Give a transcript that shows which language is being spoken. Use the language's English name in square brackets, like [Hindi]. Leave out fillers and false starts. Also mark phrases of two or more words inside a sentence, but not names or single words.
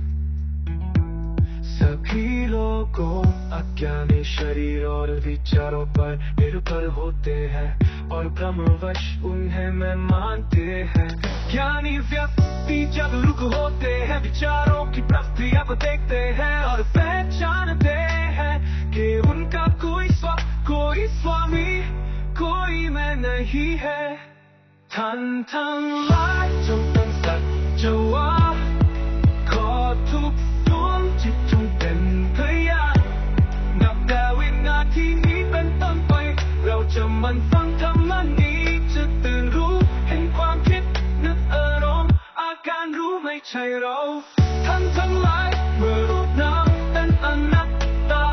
[Hindi] सभी लोगों अज्ञानी शरीर और विचारों पर निर्भर होते हैं और भ्रमवश उन्हें मैं मानते हैं। ज्ञानी व्यक्ति जागरूक होते हैं, विचारों की प्रक्रिया को देखते हैं और पहचानते हैं कि उनका कोई स्वामी, कोई मैं नहीं है। [Thai] ทั้งหลายจงเป็นสัจวะขอทุกดวงจิตจงเป็นพยานนับแต่วินาทีนี้เป็นต้นไปเราจะมันฟังธรร มนี้จะตื่นรู้เห็นความคิดนึกอารมณ์อาการรู้ไม่ใช่เราทั้งหลายเมื่อรูปนามเป็นอนัตตา